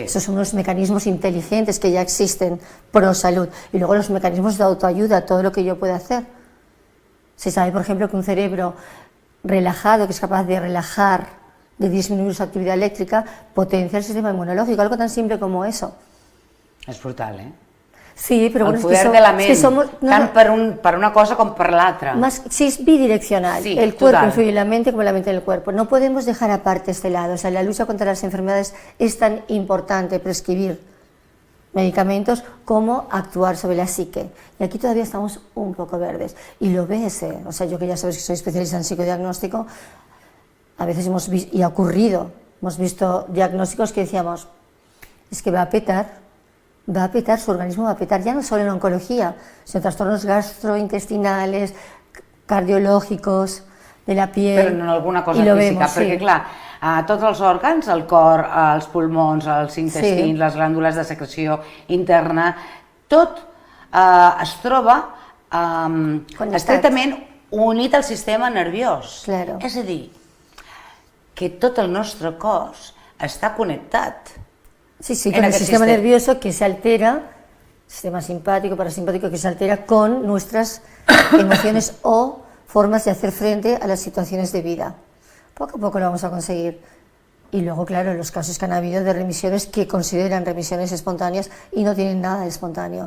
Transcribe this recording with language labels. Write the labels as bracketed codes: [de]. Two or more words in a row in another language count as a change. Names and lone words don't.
[es] Esos son unos mecanismos inteligentes que ya existen pro salud. Y luego los mecanismos de autoayuda, todo lo que yo pueda hacer. Se sabe, por ejemplo, que un cerebro relajado, que es capaz de relajar, de disminuir su actividad eléctrica, potencia el sistema inmunológico, algo tan simple como eso. [ca] És brutal, eh? [es] Sí, pero bueno, [ca] el poder de la ment, tant per una cosa com per l'altra. [es] Sí, es bidireccional. Sí, el cuerpo influye en la mente como la mente en el cuerpo. No podemos dejar aparte este lado. O sea, la lucha contra las enfermedades es tan importante prescribir medicamentos como actuar sobre la psique. Y aquí todavía estamos un poco verdes. Y lo ves, o sea, yo que ya sabes que soy especialista en psicodiagnóstico, a veces hemos visto, y ha ocurrido, hemos visto diagnósticos que decíamos, es que va a petar, su organismo va a petar, ya no solo en oncología, sino trastornos gastrointestinales, cardiològicos, de la piel. [ca] Però en alguna cosa física, perquè clar, tots els òrgans, el cor, els pulmons, els intestins, les glàndules de secreció interna, tot es troba estretament unit al sistema nerviós. És a dir, que tot el nostre cos està connectat. [es] Sí, con el sistema nervioso que se altera, sistema simpático, parasimpático, que se altera con nuestras emociones o formas de hacer frente a las situaciones de vida. Poco a poco lo vamos a conseguir. Y luego, claro, los casos que han habido de remisiones que consideran remisiones espontáneas y no tienen nada de espontáneo.